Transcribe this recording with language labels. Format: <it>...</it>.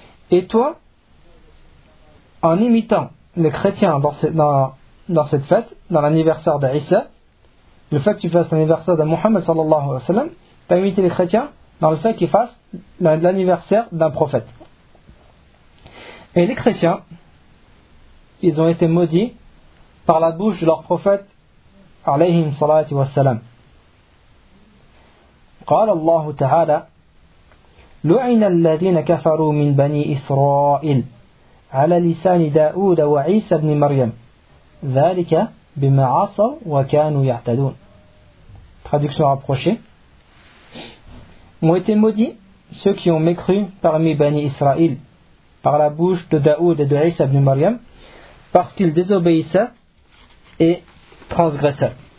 <fr>Et toi, en imitant les chrétiens dans cette fête, dans l'anniversaire d'Issa, le fait que tu fasses l'anniversaire de Mohammed sallallahu alayhi wa sallam, tu as imité les chrétiens dans le fait qu'ils fassent l'anniversaire d'un prophète. Et les chrétiens, ils ont été maudits par la bouche de leur prophète alayhi salatu wa salam.</fr> <ar>قال الله تعالى لعن الذين كفروا من بني إسرائيل على لسان داود وعيسى بن مريم ذلك بما عصوا وكانوا يعتدون.</ar> <fr>Traduction rapprochée. M'ont été maudits ceux qui ont mécru parmi Bani Israël par la bouche de Daoud et de Isa ibn Maryam parce qu'ils désobéissaient et transgressaient.</fr>